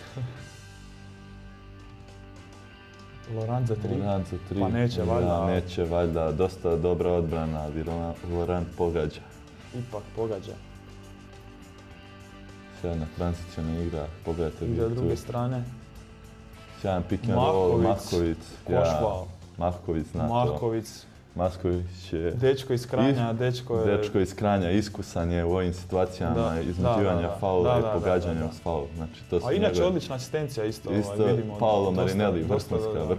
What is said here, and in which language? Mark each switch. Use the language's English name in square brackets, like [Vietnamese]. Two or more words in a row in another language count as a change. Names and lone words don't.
[Serbian] Laurent za 3. Laurent za 3. Pa neće valjda. Da, neće valjda. Dosta dobra odbrana, ali Laurent pogađa. Ipak pogađa. Sjajna tranzicijna igra, pogledajte Igra vi druge tu. strane. Sjajan [English] pick and roll, [Serbian] Mahković. Košval. Mahković zna to. Mahković. Mahković je Dečko iz Kranja, dečko iz Kranja, iskusan je u ovim situacijama Da, iznuđivanja da. faula i Da, pogađanja da. uz faul. Znači, to su A inače njegove- odlična asistencija isto, Isto vidimo. Paolo dosta- Marinelli, dosta, da.